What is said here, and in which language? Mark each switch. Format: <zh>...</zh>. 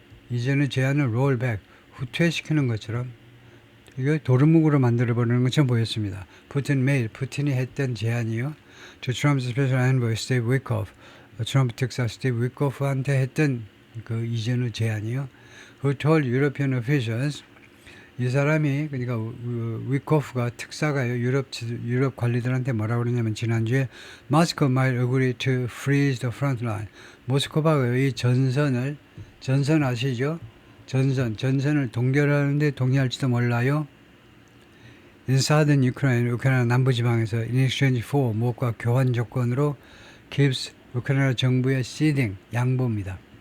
<ko>이전의 제안을 roll back, 후퇴시키는 것처럼 이거 도루묵으로 만들어버리는 것처럼 보였습니다. 푸틴이 했던 제안이요.</ko> <en>To Trump's special envoy Steve Witkoff,</en> <ko>트럼프 특사 스티브 위코프한테 했던 그 이전의 제안이요.</ko> <en>Who told European officials,</en> <ko>이 사람이 그러니까 위코프가 특사가요. 유럽 관리들한테 뭐라고 그러냐면 지난주에</ko> <en>Moscow might agree to freeze the front line.</en> <ko>모스크바가 이 전선 아시죠? 전선을 동결하는데 동의할지도 몰라요.</ko> <en>In southern Ukraine,</en> <ko>우크라이나 남부지방에서</ko> <en>in exchange for,</en> <ko>무엇과 교환 조건으로 gives 우크라이나 정부의 ceding, 양보입니다.</ko>